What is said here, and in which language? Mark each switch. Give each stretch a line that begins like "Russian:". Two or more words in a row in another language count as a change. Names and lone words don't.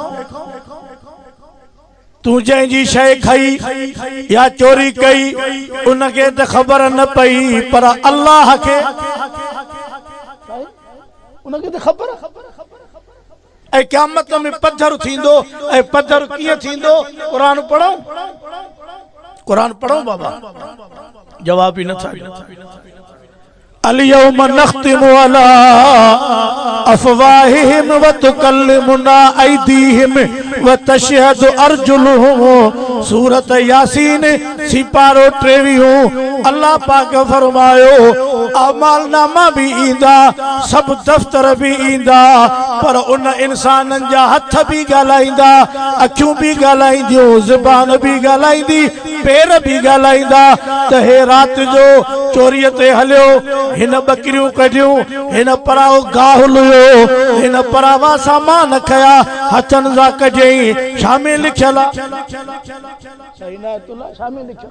Sindhi: तू जंहिंजी शइ खई या चोरी कई उनखे त ख़बर न पई, पर अल्लाह खे उनखे त ख़बर। ऐं क़यामत में पत्थर थींदो, ऐं पत्थर कीअं थींदो? क़ुरान पढ़ो, क़ुरान पढ़ो बाबा, जवाब ही नथा।
Arabic: اليوم نختم على أفواههم وتكلمنا أيديهم وتشهد أرجلهم.
Sindhi: सूरत यासीन सिपारो 23। अल्लाह पाक फरमायो अमालनामा भी ईंदा, सब दफ्तर भी ईंदा, पर उन इंसानन जा हथ भी ॻाल्हाईंदा, अखियूं भी ॻाल्हाईंदियूं, ज़ुबान भी ॻाल्हाईंदी, पैर भी ॻाल्हाईंदा त हे रात जो चोरीअ ते हलियो, हिन बकरियूं कढियूं, हिन पराओ गाहु लुयो, हिन परावा सामान खया, हथन सां कढियई, शामिल लिखियल सही ना तुला शामिल लिखियल।